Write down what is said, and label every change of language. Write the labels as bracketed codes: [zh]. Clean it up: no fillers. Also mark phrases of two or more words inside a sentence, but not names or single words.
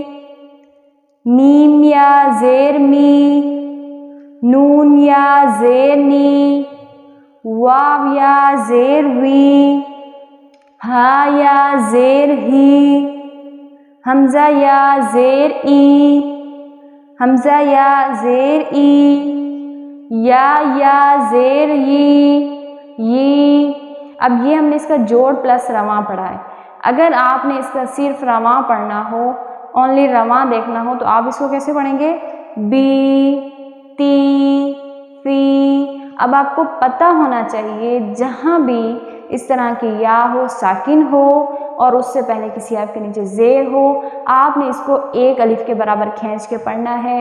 [ur] میم یا زیر می، نون یا زیر نی، واو یا زیر وی، ہا یا زیر ہی، حمزہ یا زیر ای، حمزہ یا زیر ای، یا زیر ی۔ اب یہ ہم نے اس کا جوڑ پلس رواں پڑھا ہے۔ اگر آپ نے اس کا صرف رواں پڑھنا ہو، اونلی رواں دیکھنا ہو، تو آپ اس کو کیسے پڑھیں گے؟ بی، تی، فی۔ اب آپ کو پتہ ہونا چاہیے جہاں بھی اس طرح کی یا ہو، ساکن ہو اور اس سے پہلے کسی حرف کے نیچے زیر ہو، آپ نے اس کو ایک الف کے برابر کھینچ کے پڑھنا ہے۔